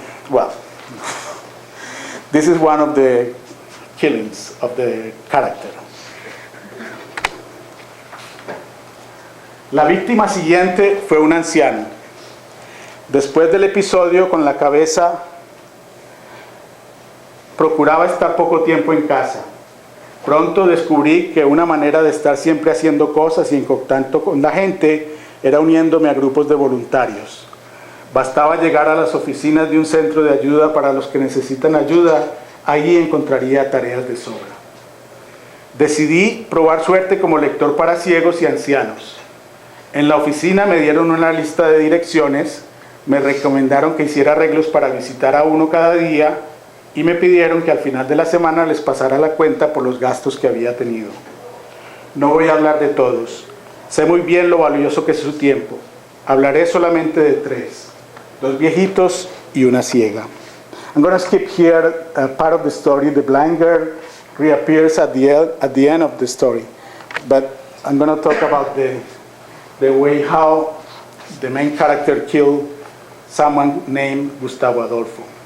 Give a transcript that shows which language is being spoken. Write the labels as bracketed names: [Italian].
[English] Well, this is one of the killings of the character. [Spanish] La víctima siguiente fue un anciano. Después del episodio con la cabeza, procuraba estar poco tiempo en casa. Pronto descubrí que una manera de estar siempre haciendo cosas y en contacto con la gente era uniéndome a grupos de voluntarios. Bastaba llegar a las oficinas de un centro de ayuda para los que necesitan ayuda, allí encontraría tareas de sobra. Decidí probar suerte como lector para ciegos y ancianos. En la oficina me dieron una lista de direcciones, me recomendaron que hiciera arreglos para visitar a uno cada día y me pidieron que al final de la semana les pasara la cuenta por los gastos que había tenido. No voy a hablar de todos. Sé muy bien lo valioso que es su tiempo. Hablaré solamente de tres. Dos viejitos y una ciega. [English] I'm going to skip here part of the story. The blind girl reappears at the end of the story. But I'm going to talk about the way how the main character killed someone named Gustavo Adolfo.